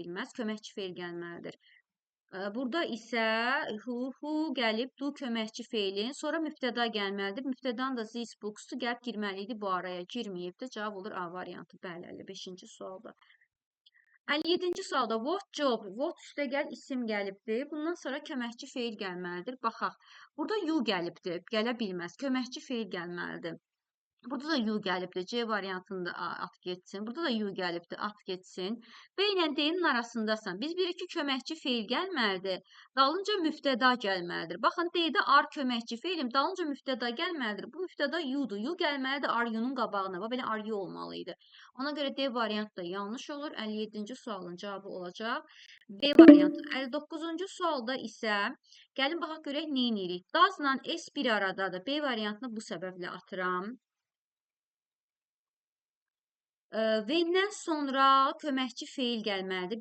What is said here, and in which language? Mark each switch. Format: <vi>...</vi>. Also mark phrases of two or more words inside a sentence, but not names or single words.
<az>Belong gələ bilməz. Köməkçi feil gəlməlidir. Burada isə who gəlib do köməkçi feilin, sonra mübtəda gəlməlidir. Mübtədanın da</az> <en>this books-</en> <az>u gəlib girməli idi bu araya. Girməyib də cavab olur A variantı. Bəli, 55-ci sualda. 57-ci sualda</az> <en>what job,</en> <az>what üstəgəl isim gəlibdir. Bundan sonra köməkçi feil gəlməlidir. Baxaq. Burada you gəlibdir. Gələ bilməz. Köməkçi feil gəlməlidir. Burada da you gəlibdir. C variantında at getsin. Burada da you gəlibdir. At getsin. B ilə D-nin arasındasan. Biz bilirik ki, köməkçi feil gəlməlidir. Dalınca müftəda gəlməlidir. Baxın, D-də are köməkçi feilim. Dalınca müftəda gəlməlidir. Bu müftəda you-dur. You gəlməlidir</az> <en>are you-</en> <az>nun qabağına. Belə</az> <en>are you</en> <az>olmalıydı. Ona görə D variantı da yanlış olur. 57-ci sualın cavabı olacaq B variantı. 59-cu sualda isə gəlin baxaq görək nə edirik. Does-la S bir aradadır. B variantını bu səbəblə atıram. When-dən sonra köməkçi feil gəlməlidir.</az>